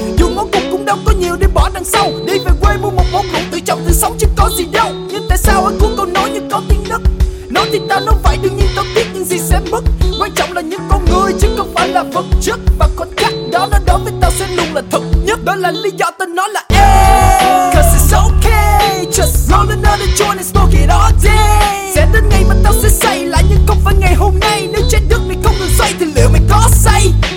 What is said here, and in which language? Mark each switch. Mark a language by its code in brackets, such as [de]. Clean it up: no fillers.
[vi] Dù món cục cũng đâu có nhiều để bỏ đằng sau. Đi về quê mua một món cục tự trọng tự sống chứ có gì đâu. Nhưng tại sao anh cuốn câu nói như có tiếng nấc. Nói thì tao nói vậy đương nhiên tao tiếc những gì sẽ mất. Quan trọng là những con người chứ không phải là vật chất. Và khoảnh khắc đó nó đối với tao sẽ luôn là thật nhất. Đó là lý do tao nói là ê. [en] Cause it's ok. Just roll another joint and smoke it all day. [vi] Sẽ đến ngày mà tao sẽ say lại nhưng không phải ngày hôm nay. Nếu trái đất này không ngừng xoay thì liệu mày có say.